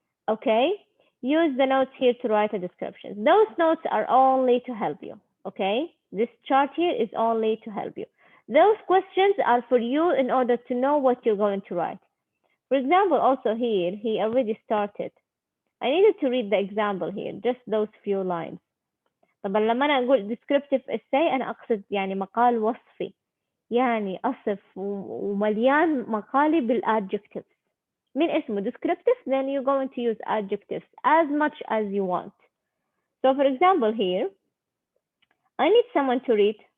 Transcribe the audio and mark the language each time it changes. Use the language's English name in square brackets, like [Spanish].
[English] Okay, use the notes here to write a description. Those notes are only to help you. Okay, this chart here is only to help you. Those questions are for you in order to know what you're going to write. For example, also here, he already started. I needed to read the example here, just those few lines. [Arabic] طبعا لما أنا أقول [English] descriptive essay [Arabic] أنا أقصد يعني مقال وصفي، يعني أصف ومليان مقالي بالadjectives. من اسمه [English] descriptive, then you're going to use adjectives as much as you want. So for example here, I need someone to read.